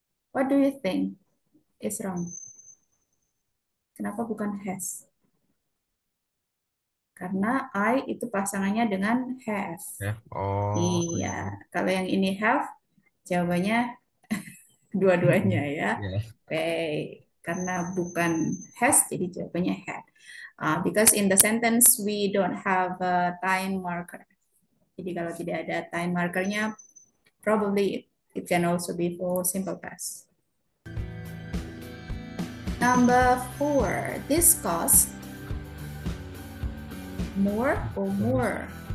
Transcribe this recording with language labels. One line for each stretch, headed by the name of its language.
English: What do you think is wrong?
Indonesian: Kenapa bukan has? Karena I itu pasangannya dengan have. Oh. Iya, kalau yang ini have, jawabannya dua-duanya ya. Yeah. Oke, karena bukan has, jadi jawabannya had.
English: Because in the sentence we don't have a time marker.
Indonesian: Jadi kalau tidak ada time markernya,
English: probably it can also be for simple past. Number 4. This cost more or more?